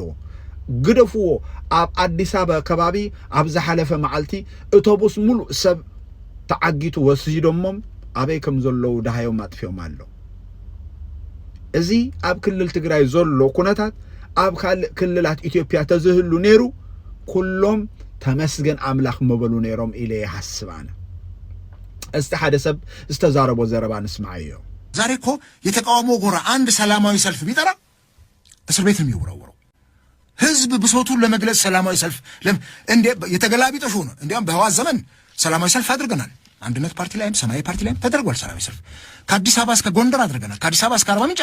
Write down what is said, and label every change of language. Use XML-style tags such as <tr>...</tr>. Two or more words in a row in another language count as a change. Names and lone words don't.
<ti>ግደፍዎ ኣብ አዲስ አበባ ከባቢ ኣብ ዝሓለፈ መዓልቲ ኣውቶቡስ ሙሉእ ሰብ ተዓጊቱ ወስጂዶሞም ኣበይ ከም ዘለዉ ዳሃዮም ኣጥፊዮም ኣሎ። እዚ ኣብ ክልል ትግራይ ዘሎ ኩነታት ኣብ ካልእ ክልላት ኢትዮጵያ ተዝህሉ ነይሩ ኩሎም ተመስገን ኣምላኽ መበሉ ነይሮም ኢለ ይሓስብ ኣነ። እስቲ ሓደ ሰብ ዝተዛረቦ ዘረባ ንስማዕ እዩ።</ti> <am>ዛሬ እኮ የተቃውሞ ጎራ አንድ ሰላማዊ ሰልፍ ቢጠራ እስር ቤት ነው የሚወረወረው። ህዝብ ብሶቱን ለመግለጽ ሰላማዊ ሰልፍ እንደ የተገላቢጦሽ ሆነ። እንዲያም በህዋት ዘመን ሰላማዊ ሰልፍ አድርገናል። አንድነት ፓርቲ ላይም ሰማያዊ ፓርቲ ላይም ተደርጓል ሰላማዊ ሰልፍ። ከአዲስ አበባ እስከ ጎንደር አድርገናል። ከአዲስ አበባ እስከ አርባ ምንጭ</am>